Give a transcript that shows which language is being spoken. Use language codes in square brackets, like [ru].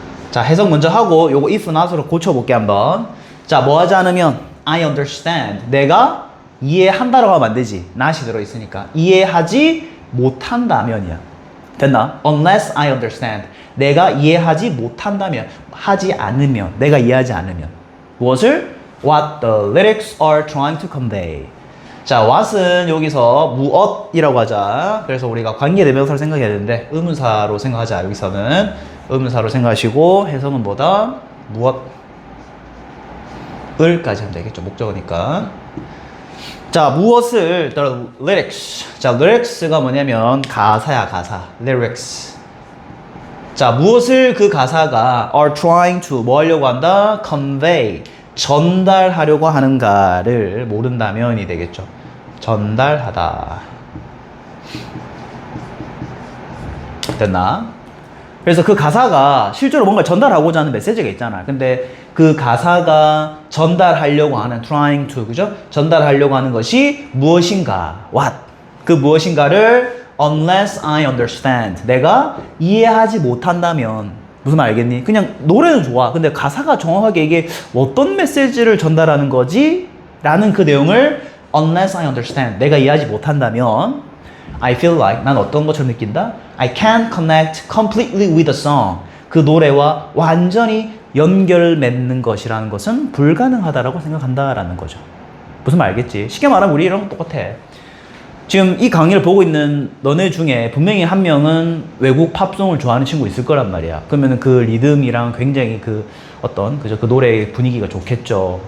[ko] 자, 해석 먼저 하고 요거 if not으로 고쳐볼게 한번. 자, 뭐 하지 않으면 [en] I understand. [ko] 내가 이해한다라고 하면 안 되지. not이 들어있으니까. 이해하지 못한다면이야. 됐나? [en] Unless I understand. [ko] 내가 이해하지 못한다면, 하지 않으면, 내가 이해하지 않으면. 무엇을? [en] What the lyrics are trying to convey. [ko] 자, what은 여기서 무엇이라고 하자. 그래서 우리가 관계대명사를 생각해야 되는데 의문사로 생각하자. 여기서는 의문사로 생각하시고 해석은 뭐다? 무엇을까지 하면 되겠죠. 목적어니까. 자, 무엇을 the lyrics. 자, lyrics가 뭐냐면 가사야, 가사. [en] lyrics. [ko] 자, 무엇을 그 가사가 [en] are trying to [ko] 뭐 하려고 한다? [en] convey. [ko] 전달하려고 하는가를 모른다면이 되겠죠. 전달하다. 됐나? 그래서 그 가사가 실제로 뭔가 전달하고자 하는 메시지가 있잖아. 근데 그 가사가 전달하려고 하는 [en] trying to, [ko] 그죠? 전달하려고 하는 것이 무엇인가? [en] what? [ko] 그 무엇인가를 unless I understand. 내가 이해하지 못한다면 무슨 말 알겠니? 그냥 노래는 좋아. 근데 가사가 정확하게 이게 어떤 메시지를 전달하는 거지? 라는 그 내용을 [en] unless I understand. [ko] 내가 이해하지 못한다면 [en] I feel like [ko] 난 어떤 것처럼 느낀다? [en] I can't connect completely with the song. [ko] 그 노래와 완전히 연결 맺는 것이라는 것은 불가능하다라고 생각한다라는 거죠. 무슨 말 알겠지? 쉽게 말하면 우리 이런 거 똑같아. 지금 이 강의를 보고 있는 너네 중에 분명히 한 명은 외국 팝송을 좋아하는 친구 있을 거란 말이야. 그러면은 그 리듬이랑 굉장히 그 어떤 그죠? 그 노래의 분위기가 좋겠죠.